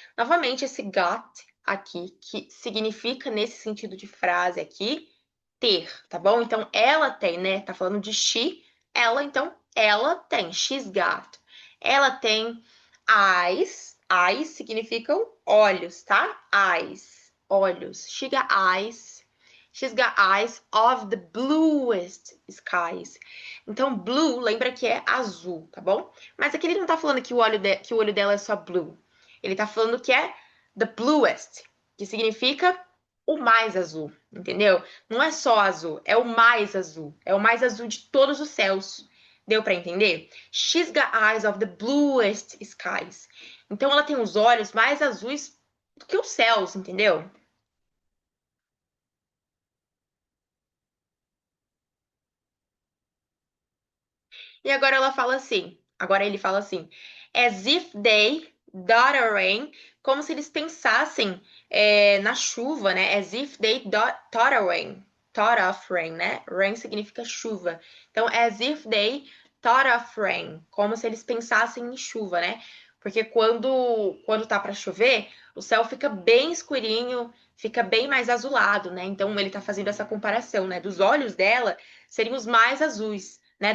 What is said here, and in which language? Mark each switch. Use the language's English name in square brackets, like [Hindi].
[Portuguese] Novamente esse got aqui, que significa nesse sentido de frase aqui, ter, tá bom? Então ela tem, né? Tá falando de she, ela, então ela tem, [English] she's got. [Portuguese] Ela tem eyes significam olhos, tá? Eyes, olhos. [English] She got eyes. She's got eyes of the bluest skies. [Portuguese] Então, blue, lembra que é azul, tá bom? Mas aqui ele não tá falando que que o olho dela é só blue. Ele tá falando que é [English] the bluest, [Portuguese] que significa o mais azul, entendeu? Não é só azul, é o mais azul. É o mais azul de todos os céus. Deu pra entender? [English] She's got eyes of the bluest skies. [Portuguese] Então ela tem os olhos mais azuis do que os céus, entendeu? E agora ela fala assim, agora ele fala assim, [English] as if they thought of rain, [Portuguese] como se eles pensassem na chuva, né? [English] As if they thought of rain, thought of rain, né? [Portuguese] Rain significa chuva. Então, [English] as if they thought of rain, [Portuguese] como se eles pensassem em chuva, né? Porque quando tá para chover, o céu fica bem escurinho, fica bem mais azulado, né? Então ele tá fazendo essa comparação, né? Dos olhos dela seriam os mais azuis, né?